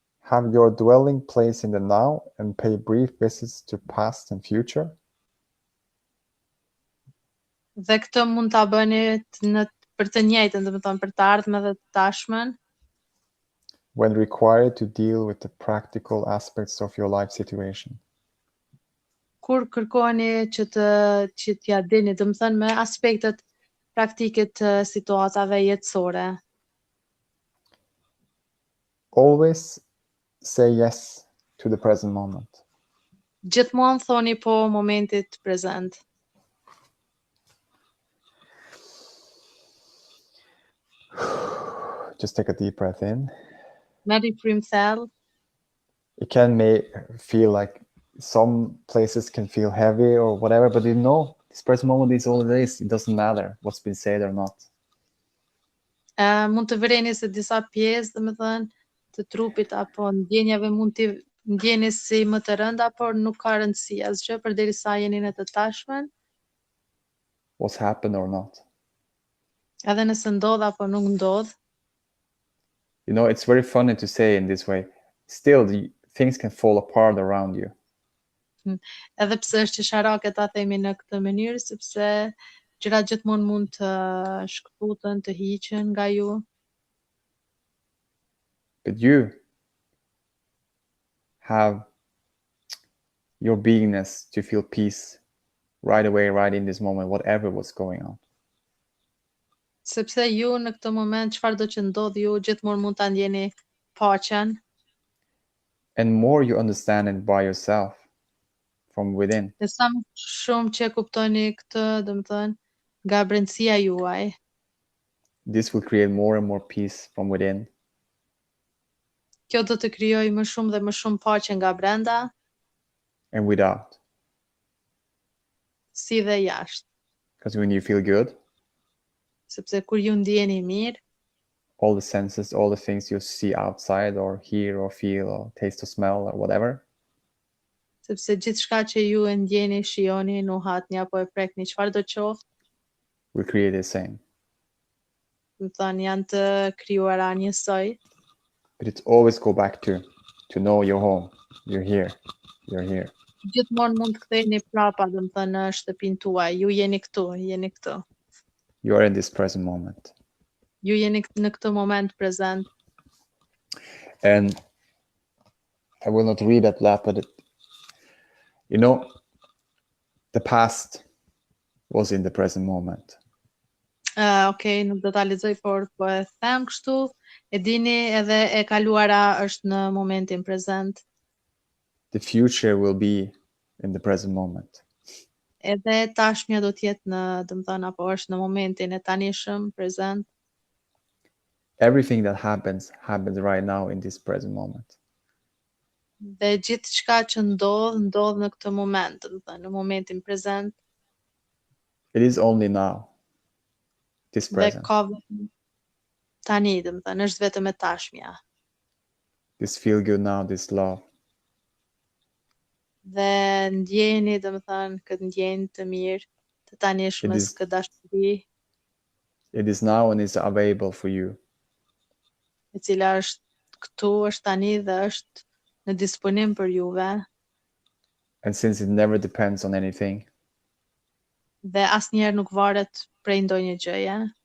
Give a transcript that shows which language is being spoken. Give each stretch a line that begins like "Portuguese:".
English: have your dwelling place in the now and pay brief visits to past and future,
Albanian: Dhe këtë mund ta bëni për të njëjtën, do të thënë për të ardhmen dhe të tashmen,
English: when required to deal with the practical aspects of your life situation.
Albanian: kur kërkoni që t'ja dini, do të thënë me aspektet praktike të situatave jetësore.
English: Always say yes to the present moment.
Albanian: Gjithmonë thoni po momentit prezent.
English: Just take a deep breath in.
Albanian: Merri frymë thellë.
English: It can feel like some places can feel heavy or whatever, but this present moment is all it is. It doesn't matter what's been said or not.
Albanian: Mund të vëreni se disa pjesë, domethënë, të trupit apo ndjenjave mund t'i ndjeni si më të rënda, por nuk ka rëndësi asgjë përderisa jeni në të tashmen.
English: What's happened or not.
Albanian: Edhe nëse ndodh apo nuk ndodh.
English: It's very funny to say in this way. Still, things can fall apart around you.
Albanian: Edhe pse është çesharake ta themi në këtë mënyrë, sepse gjërat gjithmonë mund të shkëputen, të hiqen nga ju.
English: But you have your beingness to feel peace right away, right in this moment, whatever was going on.
Albanian: Sepse ju në këtë moment, çfarë do që ndodh ju, gjithmonë mund ta ndjeni paqen.
English: And more you understand it by yourself, from within.
Albanian: Dhe sa më shumë që kuptoni këtë, domethënë, nga brendësia juaj.
English: This will create more and more peace from within.
Albanian: Kjo do të krijojë më shumë dhe më shumë paqe nga brenda.
English: And without.
Albanian: Si dhe jashtë.
English: Because when you feel good,
Albanian: sepse kur ju ndjeni mirë,
English: all the senses, all the things you see outside or hear or feel or taste or smell or whatever,
Albanian: sepse gjithçka që ju e ndjeni, shijoni, nuhatni apo e prekni, çfarë do qoftë,
English: we create the same.
Albanian: më thënë, janë të krijuara njësoj.
English: But it's always go back to know your home. You're here. You're here.
Albanian: Gjithmonë mund të ktheheni prapa, do të thënë, në shtëpinë tuaj. Ju jeni këtu, jeni këtu.
English: You are in this present moment.
Albanian: Ju jeni në këtë moment prezent.
English: And I will not read that lot, but the past was in the present moment.
Albanian: Okay, nuk do ta lexoj, por po e them kështu, e dini, edhe e kaluara është në momentin prezent.
English: The future will be in the present moment.
Albanian: Edhe tashmja do të jetë do të thënë, apo është në momentin e tanishëm, prezent.
English: Everything that happens right now in this present moment.
Albanian: Dhe gjithçka që ndodh në këtë moment, do të thënë, në momentin prezent.
English: It is only now. This
Albanian: Dhe
English: present.
Albanian: ka tani, domethënë, është vetëm e tashmja.
English: This feel good now, this love.
Albanian: Dhe ndjeni, domethënë, këtë ndjenjë të mirë, të tanishmës, këtë dashuri,
English: It is now and is available for you.
Albanian: e cila është këtu, është tani dhe është në disponim për juve.
English: And since it never depends on anything,
Albanian: Dhe asnjëherë nuk varet prej ndonjë gjëje.